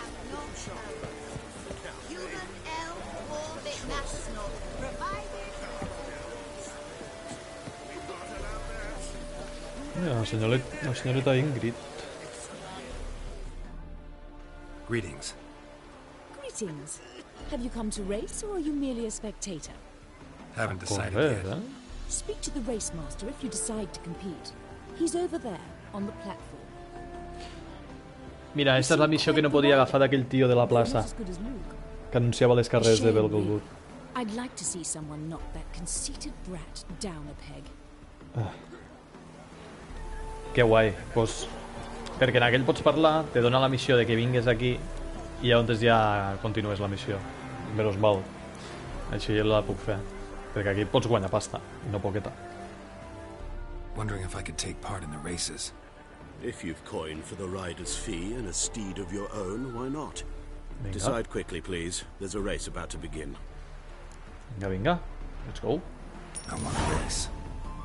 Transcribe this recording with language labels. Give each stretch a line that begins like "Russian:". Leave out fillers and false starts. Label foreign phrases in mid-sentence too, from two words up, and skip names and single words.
Spanish: Human elf orbit national. La señorita Ingrid.
English: Greetings. Greetings. Have you come to race, or are you merely a spectator? Haven't decided yet. Speak to the race master if you decide to compete. He's over there, on the platform.
Catalan: Mira, esta és la missió que no podia agafar d'aquell tio de la plaça que anunciava les carreres de Vegelbud.
English: I'd like to see someone knock that conceited brat down a peg.
Catalan: Que guai, pues, perquè en aquell pots parlar, te dona la missió de que vingues aquí i llavors ja continues la missió.
Spanish: Menos mal.
Catalan: Així ja la puc fer. Perquè aquí pots guanyar pasta, i no poqueta.
English: Wondering if I could take part in the races. If you've coined for the rider's fee and a steed of your own, why not?
Catalan: Vinga.
English: Decide quickly, please. There's a race about to begin.
Catalan: Vinga, vinga.
English: Let's go. I want a race.